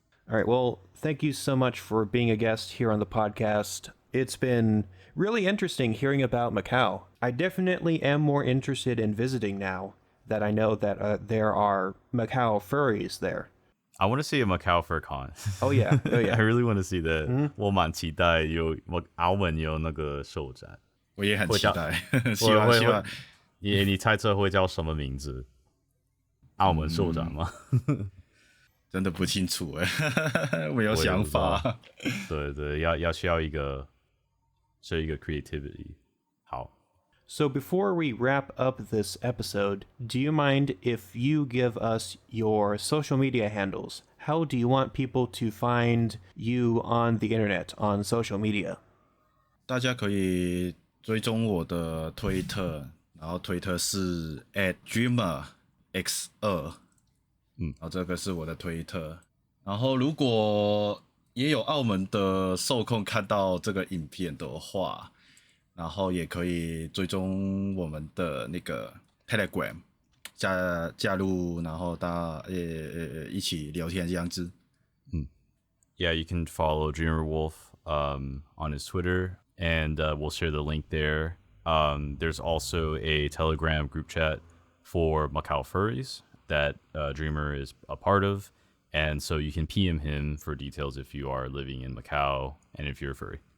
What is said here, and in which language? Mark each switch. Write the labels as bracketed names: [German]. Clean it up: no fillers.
[English] All right, well, thank you so much for being a guest here on the podcast. It's been really interesting hearing about Macau. I definitely am more interested in visiting now that I know that there are Macau furries there. I want to see a Macau fur con. Oh yeah, I really want to see that. [Chinese] 我蛮期待有澳门有那个兽展。我也很期待，希望。你猜测会叫什么名字？澳门兽展吗？真的不清楚没有想法。对，要需要一个 creativity。好。 [English] So before we wrap up this episode, do you mind if you give us your social media handles? How do you want people to find you on the internet, on social media? [Chinese] 大家可以追踪我的推特，然后推特是 @dreamerx2。然后这个是我的推特，然后如果也有澳门的受控看到这个影片的话，然后也可以追踪我们的那个 Telegram， 加入，然后大家一起聊天这样子。 [English] Yeah, you can follow Dreamer Wolf on his Twitter, and we'll share the link there. There's also a Telegram group chat for Macau furries that Dreamer is a part of, and so you can PM him for details if you are living in Macau and if you're a furry.